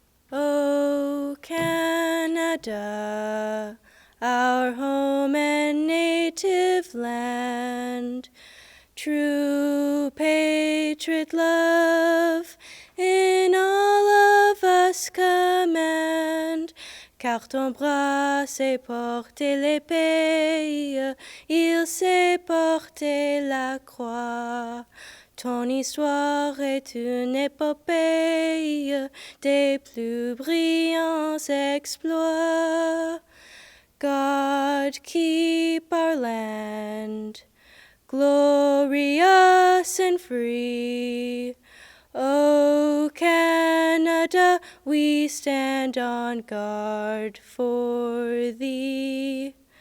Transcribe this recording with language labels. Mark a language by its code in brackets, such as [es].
[en] O Canada, our home and native land, true patriot love in all of us command. [fr] Car ton bras sait porter l'épée, il sait porter la croix. Ton histoire est une épopée des plus brillants exploits. [en] God, keep our land glorious and free. O Canada, we stand on guard for thee.